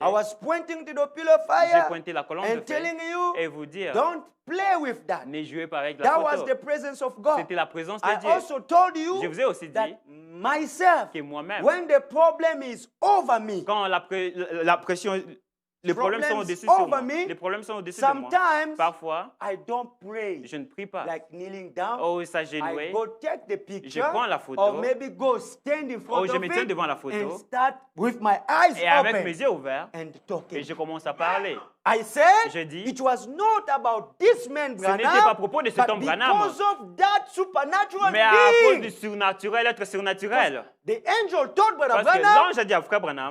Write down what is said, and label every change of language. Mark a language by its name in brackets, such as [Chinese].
[English] I was pointing to the pillar of [French] j'ai [English] fire [French] pointé la colonne de [English] and [French] feu [English] telling you, [French] et vous dire, [English] don't play with that. [French] ne jouez pas avec la [English] That was [French] photo. [English] the presence of God. [French] C'était la présence [English] I [French] de Dieu. [English] also told you [French] Je vous ai aussi dit [English] that myself, [French] que moi-même, [English] when the problem is over me, [French] quand la pression, les problèmes sont [English] Problems [French] au-dessus sur [English] over [French] moi. [English] me, [French] Les problèmes sont au-dessus de moi. [English] sometimes [French] Parfois, [English] I don't pray [French] je ne prie pas. [English] like kneeling down. [French] Oh, [English] I [French] s'agenouiller. [English] go take the picture [French] prends la photo. [English] or maybe go stand in front [French] Oh, je [English] of [French] me tiens [English] it [French] devant la photo. [English] and start with my eyes [French] Et avec [English] open [French] mes yeux ouverts, [English] and [French] et [English] talking. [French] je commence à parler. [English] I said [French] Je dis, [English] it was not about this man [French] ce n'était [English] Branham, [French] pas à propos de cet [English] but [French] homme Branham, [English] because of that supernatural [French] mais à cause du [English] being. [French] surnaturel, être surnaturel. [English] The angel told Brother [French] Parce que [English] Branham, [French] l'ange a dit à frère Branham,